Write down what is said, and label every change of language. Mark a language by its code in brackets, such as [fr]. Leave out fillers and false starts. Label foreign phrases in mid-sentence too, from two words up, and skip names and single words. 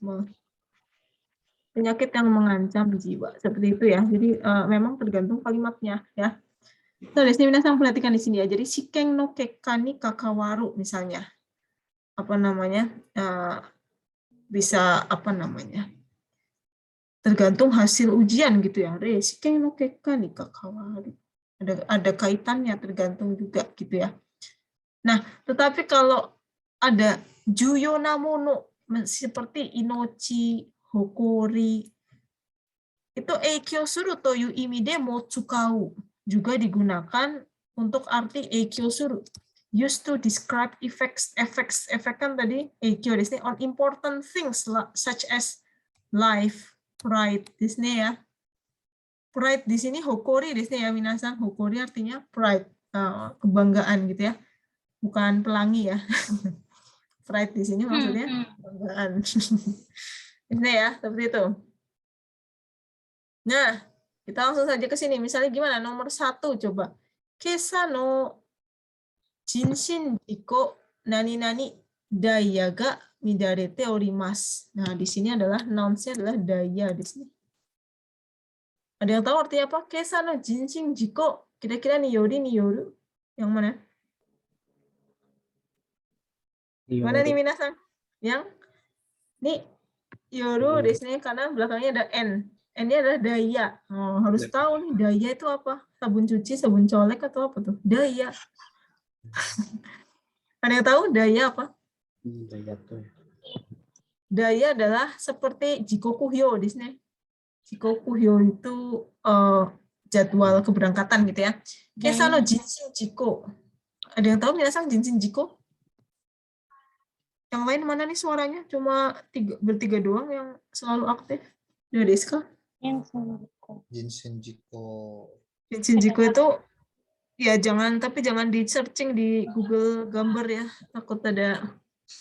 [id] Penyakit yang mengancam jiwa seperti itu ya. Jadi memang tergantung kalimatnya ya. So, di sini saya perhatikan di sini ya. [ja] Jadi 試験の結果にかかわる [id] misalnya. Apa namanya? Bisa apa namanya? Tergantung hasil ujian gitu ya. [ja] 試験の結果にかかわる. [id] Ada kaitannya, tergantung juga gitu ya. Nah, tetapi kalau ada [ja] 重要なもの seperti 命、誇り, itu 影響するという意味でも使う, [id] juga digunakan untuk arti [ja] 影響する, [en] used to describe effects [id] kan tadi [ja] 影響です [en] on important things such as life, pride desu ya. [id] Pride di sini [ja] 誇りです [id] ya minasan. Hokori artinya pride, kebanggaan gitu ya, bukan pelangi ya. Pride di sini maksudnya kebanggaan. Ini ya, seperti itu. Nah, kita langsung saja ke sini. Misalnya gimana? Nomor 1 coba. [ja] 今朝の人身事故なになにダイヤが乱れております. [id] Nah, di sini adalah nouns-nya adalah daya di sini. Ada yang tahu artinya apa? [ja] 今朝の人身事故. Kira-kira によりによる. [id] Yang mana? Mana nih minasan? Yang [ja] による [id] di sini karena belakangnya ada n. N-nya adalah daya. Oh, harus tahu nih daya itu apa? Sabun cuci, sabun colek atau apa tuh? Daya. Ada yang tahu daya apa? Daya adalah seperti jikokuhyo di sini. Jikokuhyo itu jadwal keberangkatan gitu ya. [ja] 今朝の人身事故. [id] Ada yang tahu minasan [ja] 人身事故? [id] Yang lain mana nih suaranya? Cuma bertiga doang yang selalu aktif. [ja] Deska? 人身事故. 人身事故 [id] itu ya jangan di searching di Google gambar ya.